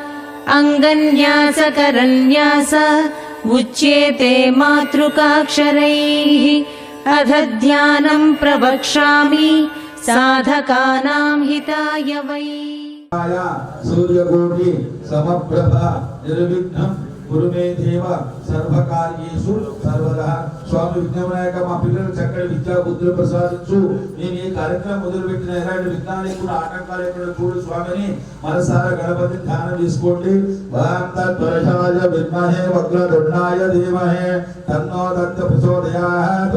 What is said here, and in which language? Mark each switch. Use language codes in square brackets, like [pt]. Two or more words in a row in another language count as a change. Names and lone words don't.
[sa] अङ्गन्यासकरन्यास उच्येते मातृकाक्षरैः अध ध्यानं प्रवक्ष्यामि साधकानां हिताय वै। सूर्यकोटि समप्रभा निर्विघ्नं कुरु मे देव सर्वकार्येषु सर्वदा। [te] స్వామి విఘ్నవినాయక మా పిల్లలు చక్కటి విద్యా బుద్ధులు ప్రసాదించు. నేను ఈ కార్యక్రమం మొదలుపెట్టిన ఎలాంటి విఘ్నాలు కూడా ఆటంకాలు ఎక్కడ చూడు స్వామిని మనసారా గణపతి ధ్యానం చేసుకోండి. [sa] ఓం తత్పురుషాయ విద్మహే వక్రతుండాయ ధీమహి తన్నో దత్త ప్రచోదయాత్.